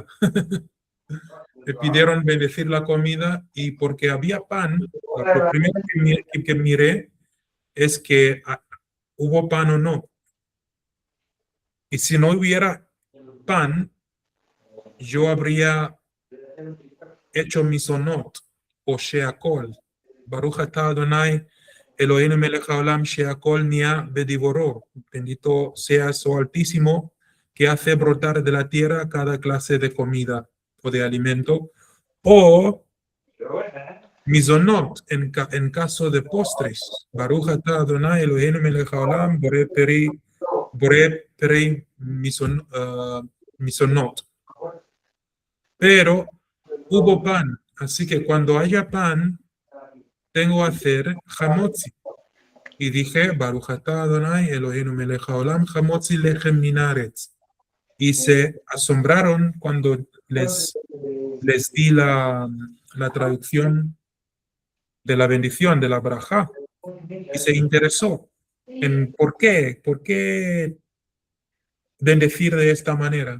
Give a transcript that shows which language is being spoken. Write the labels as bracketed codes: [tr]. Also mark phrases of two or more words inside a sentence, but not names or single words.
[es] Me pidieron bendecir la comida y porque había pan, lo primero que miré es que hubo pan o no. Y si no hubiera pan, yo habría hecho misonot o sheakol. [he] ברוך אתה אדוני אלוהינו מלך העולם שהכל נהיה בדברו. [es] Bendito sea su Altísimo que hace brotar de la tierra cada clase de comida o de alimento. O misonot en caso de postres. [he] ברוך אתה אדוני אלוהינו מלך העולם בורא פרי מזונות. [es] Pero hubo pan, así que cuando haya pan, tengo que hacer hamotzi. Y dije, [he] ברוך אתה אדוני אלוהינו מלך העולם המוציא לחם מן הארץ. [es] Y se asombraron cuando les di la traducción de la bendición, de la braja. Y se interesó en por qué bendecir de esta manera.